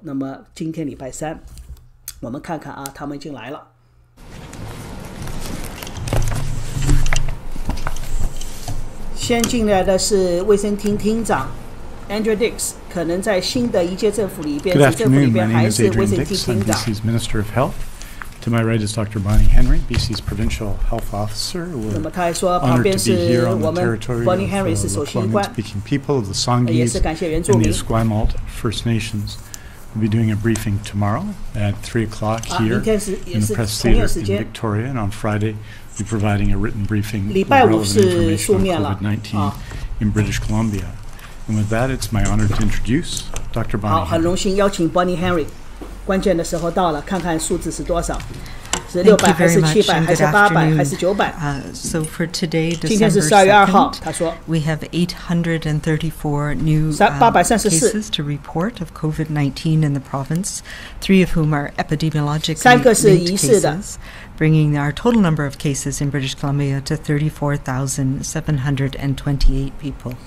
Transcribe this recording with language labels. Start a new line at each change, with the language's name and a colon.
Chinese: 那么今天礼拜三，我们看看他们已经来了。先进来的是卫生厅厅长 Andrew Dix， 可能在新的一届政府里边，市政府里边还是卫生厅厅长。
English: To my right is Dr. Bonnie Henry, BC's Provincial Health Officer. We're honored to be here on the territory of the Columbia-speaking people of the Songhees and the Esquimalt First Nations. We'll be doing a briefing tomorrow at 3 o'clock here in the Press Theatre in Victoria, and on Friday we'll be providing a written briefing with relevant information on COVID-19 in British Columbia. And with that, it's my honor to introduce Dr. Bonnie Henry.
Chinese: 很荣幸邀请 Bonnie Henry。关键的时候到了，看看数字是多少，是600还是700还是800还是900
English: ？So for today,
Chinese: 今天是12月2号，他说
English: we have 834 new cases to report of COVID-19 in the province, 3 of whom are epidemiologically linked cases, bringing our total number of cases in British Columbia to 34,728 people.